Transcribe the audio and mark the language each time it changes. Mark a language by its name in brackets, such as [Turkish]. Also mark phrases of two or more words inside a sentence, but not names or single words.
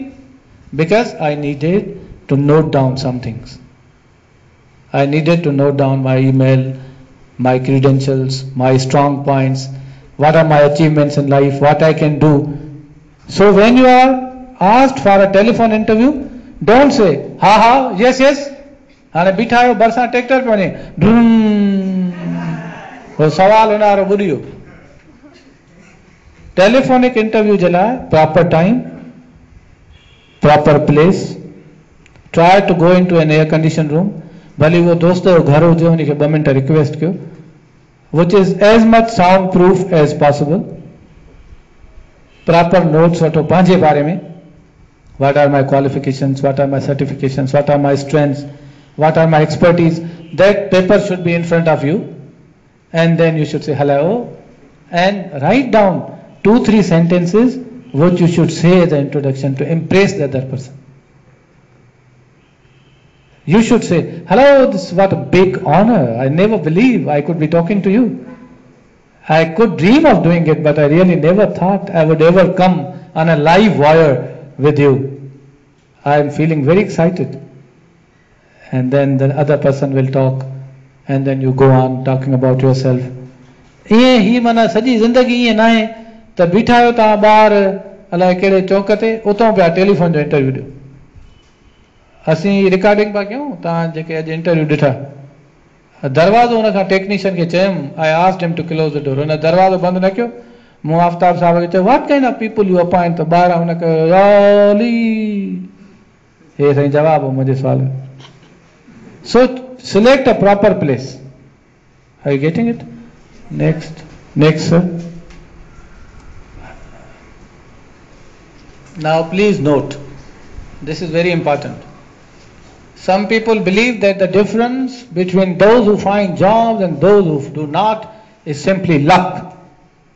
[English] Because I needed to note down some things. I needed to note down my email, my credentials, my strong points, what are my achievements in life, what I can do. So when you are asked for a telephone interview, don't say, ha ha, yes, yes. [Sindhi] हाणे बीठा आहियो भरिसां ट्रैक्टर पे वञे वो सवाल हुन वारो ॿुधियो। [English] telephonic interview [Sindhi] जे लाइ [English] proper time, proper place, try to go in to an air condition room, [Sindhi] भले वो दोस्त जो घर हुजे उनखे 2 मिंट रिक्वेस्ट कयो, [English] which is as much sound proof as possible. Proper notes [Sindhi] वठो पंहिंजे बारे में, [English] what are my qualifications, what are my certifications, what are my strengths, what are my expertise. That paper should be in front of you, and then you should say hello and write down 2-3 sentences which you should say as an introduction to impress the other person. You should say, hello, this is what a big honor. I never believe I could be talking to you. I could dream of doing it, but I really never thought I would ever come on a live wire with you. I am feeling very excited. And then the other person will talk, and then you go on talking about yourself. [Sindhi] ईअं ही माना सॼी ज़िंदगी ईअं न आहे त बीठा आहियो तव्हां ॿाहिरि अलाए कहिड़े चौक ते, उतां पिया टेलीफोन जो इंटरव्यू ॾियो। असीं रिकॉर्डिंग पिया कयूं, तव्हां जेके अॼु इंटरव्यू ॾिठा, दरवाज़ो हुन खां टेक्नीशियन खे चयुमि, [English] I asked him to close the door, [Sindhi] हुन दरवाज़ो बंदि न कयो। मूं आफ्ताब साहब खे चयो, [English] What kind of people you appoint, [Sindhi] त ॿाहिरां हुन कयो हे साईं जवाब हो मुंहिंजे सुवाल जो। [English] So select a proper place. Are you getting it? Next sir. Now please note, this is very important. Some people believe that the difference between those who find jobs and those who do not is simply luck.